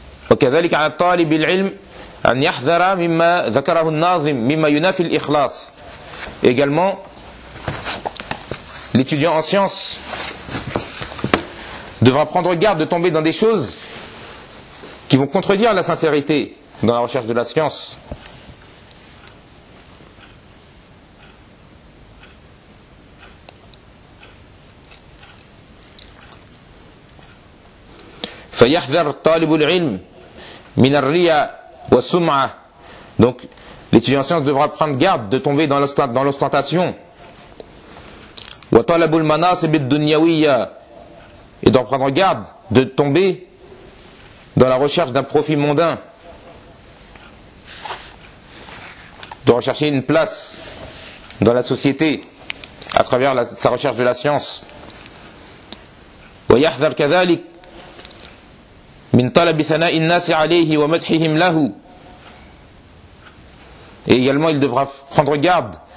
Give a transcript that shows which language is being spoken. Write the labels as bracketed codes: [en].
[ar] وكذلك على الطالب العلم أن يحذر مما ذكره الناظم مما ينافي الإخلاص. [fr] Également, l'étudiant en science devra prendre garde de tomber dans des choses qui vont contredire la sincérité dans la recherche de la science. [ar] فيحذر الطالب العلم من الرياء والسمعة. [fr] Donc l'étudiant en science devra prendre garde de tomber dans l'ostentation. [ar] وطلب المناصب الدنيوية. [fr] Et devra prendre garde de tomber dans la recherche d'un profit mondain. De rechercher une place dans la société à travers sa recherche de la science. [ar] ويحذر كذلك من طلب ثناء الناس عليه ومدحهم له. [fr] Et également il devra prendre garde.